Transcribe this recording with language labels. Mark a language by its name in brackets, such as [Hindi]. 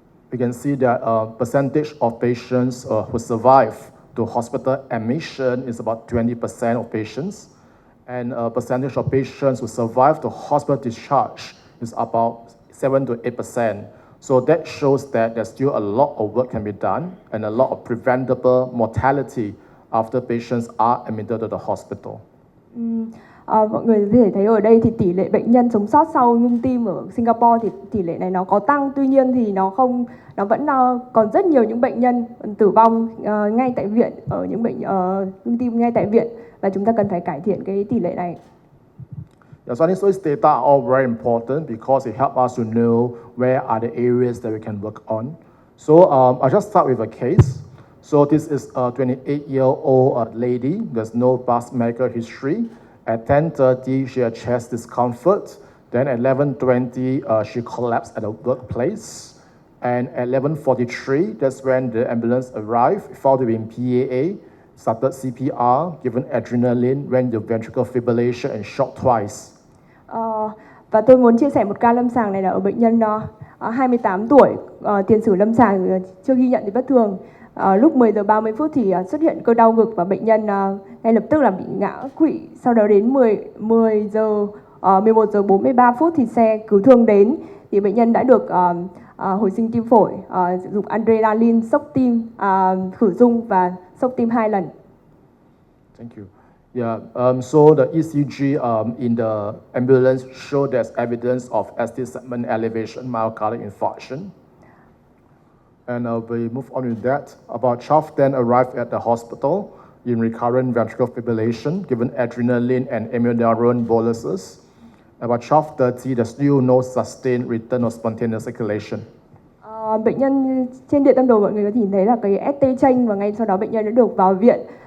[English] We can see that percentage of patients who survive to hospital admission is about 20% of patients, and percentage of patients who survive to hospital discharge is about 7 to 8%. So that shows that there's still a lot of work can be done and a lot of preventable mortality after patients are admitted to the hospital. [Vietnamese] Mọi người có thể thấy ở đây thì tỷ lệ bệnh nhân sống sót sau ngưng tim ở Singapore thì tỷ lệ này nó có tăng, tuy nhiên thì nó vẫn còn rất nhiều những bệnh nhân tử vong ngay tại viện, ở những bệnh ngưng tim ngay tại viện, và chúng ta cần phải cải thiện cái tỷ lệ này. [English] Yeah, so these data are all very important because it helps us to know where are the areas that we can work on. So I'll just start with a case. So this is a 28-year-old lady. There's no past medical history. At 10:30, she had chest discomfort. Then at 11:20, she collapsed at the workplace. And at 11:43, that's when the ambulance arrived, found to be in PAA, started CPR, given adrenaline, went to ventricular fibrillation and shocked twice. [Vietnamese] Và tôi muốn chia sẻ một ca lâm sàng này là ở bệnh nhân 28 tuổi, tiền sử lâm sàng chưa ghi nhận gì bất thường. Lúc 10 giờ 30 phút thì xuất hiện cơn đau ngực và bệnh nhân ngay lập tức là bị ngã quỵ. Sau đó đến 11 giờ 43 phút thì xe cứu thương đến, thì bệnh nhân đã được hồi sinh tim phổi, dùng adrenaline, sốc tim, khử dung và sốc tim 2 lần. [English] Thank you. Yeah, so the ECG in the ambulance showed there's evidence of ST segment elevation myocardial infarction. And we move on with that. About 12:10 arrived at the hospital in recurrent ventricular fibrillation, given adrenaline and amiodarone boluses. About 12:30, there's still no sustained return of spontaneous circulation. [Vietnamese] Bệnh nhân trên điện tâm đồ, mọi người có thể nhìn thấy là cái ST chain, và ngay sau đó bệnh nhân đã được vào viện.